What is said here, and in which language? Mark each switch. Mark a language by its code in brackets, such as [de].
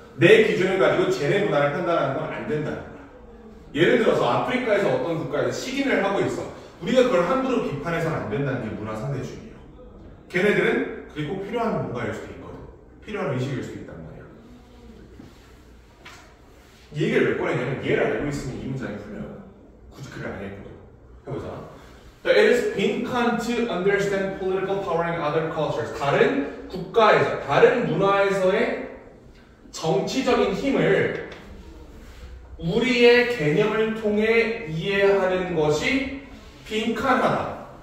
[ko] 내 기준을 가지고 쟤네 문화를 판단하는 건 안 된다는 거야. 예를 들어서 아프리카에서 어떤 국가에서 식인을 하고 있어. 우리가 그걸 함부로 비판해서는 안 된다는 게 문화상대주의예요. 걔네들은 그게 꼭 필요한 뭔가일 수도 있거든. 필요한 의식일 수도 있단 말이야. 이 얘기를 왜 꺼내냐면 얘를 알고 있으면 이 문장이 풀려요. 굳이 그걸 안 읽고도. 해보자. [en] It is 빈칸 to understand political power in other cultures. [ko] 다른 국가에서, 다른 문화에서의 정치적인 힘을 우리의 개념을 통해 이해하는 것이 빈칸하다.